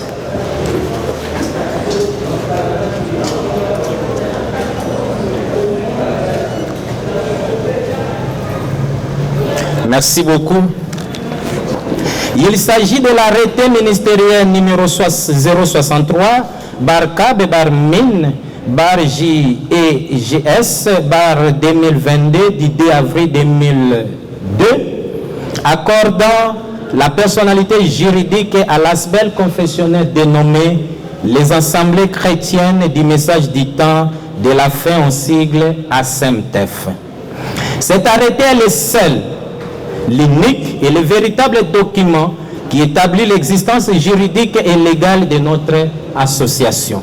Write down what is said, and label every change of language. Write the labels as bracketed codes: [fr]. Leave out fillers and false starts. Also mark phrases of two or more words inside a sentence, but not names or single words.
[fr] Merci beaucoup. Il s'agit de l'arrêté ministériel numéro 063, bar CAB, bar MIN, bar JEGS, bar 2022, du 2 avril 2002, accordant la personnalité juridique à l'ASBEL confessionnel dénommé les assemblées chrétiennes du message du temps de la fin en sigle ASEMTEF. Cet arrêté est le seul, l'unique et le véritable document qui établit l'existence juridique et légale de notre association.